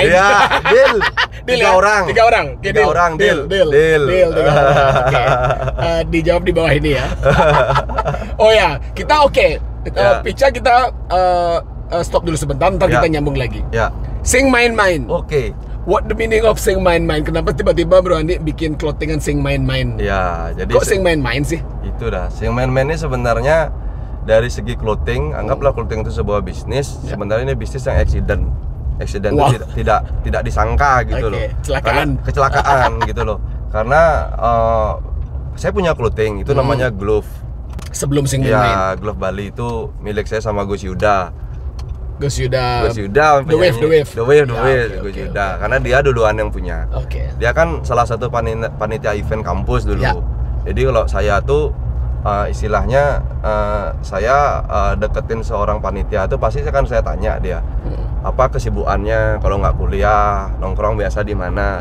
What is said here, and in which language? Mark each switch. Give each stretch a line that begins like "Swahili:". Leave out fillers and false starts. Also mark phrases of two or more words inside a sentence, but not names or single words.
Indonesian: Ya, deal. 3 orang. 3 orang. Okay, 3 orang deal. Oke. Dijawab di bawah ini ya. Oh ya, kita oke. Pica kita stop dulu sebentar, ntar kita nyambung lagi. Ya. Sing Main-Main. Oke.
English: What the meaning of Sing Main-Main?
Indonesian: Kenapa tiba-tiba Bro Andi bikin clothingan Sing Main-Main? Ya, jadi kok Sing Main-Main sih? Itu dah. Sing Main-Main ini sebenarnya dari segi clothing, anggaplah clothing itu sebuah bisnis. Sebenarnya ini bisnis yang accident itu tidak disangka gitu loh. Kecelakaan gitu loh. Karena saya punya clothing itu namanya Glove. Sebelum Sing Main-Main. Ya, Glove Bali itu milik saya sama Gus Yuda. Gus Yuda. The Wave. Gus Okay. Yuda. Karena dia duluan yang punya. Dia kan salah satu panitia event kampus dulu. Jadi kalau saya tuh istilahnya saya deketin seorang panitia itu pasti saya tanya dia apa kesibukannya, kalau nggak kuliah nongkrong biasa di mana.